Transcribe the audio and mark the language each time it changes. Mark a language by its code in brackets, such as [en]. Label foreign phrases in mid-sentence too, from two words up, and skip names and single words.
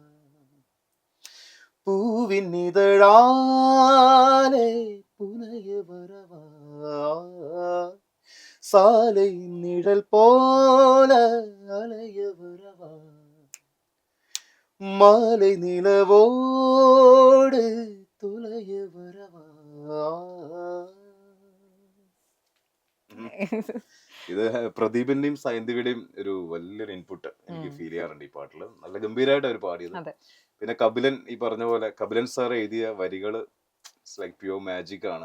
[ta] பூவின் இதழாலே புனைய வரவா, சாலை நிழல் போல அலைய வரவா, மாலை நிலவோடு துளைய வரவா. [ml] ഇത് പ്രദീപിന്റെയും സൈന്ദവിയുടെയും ഒരു വലിയൊരു ഇൻപുട്ട് എനിക്ക് ഫീൽ ചെയ്യാറുണ്ട് ഈ പാട്ടില്. നല്ല ഗംഭീരമായിട്ട് അവർ പാടിയത്. പിന്നെ കപിലൻ, ഈ പറഞ്ഞ പോലെ കപിലൻ സാർ എഴുതിയ വരികള് [en] like pure magic [ml] ആണ്.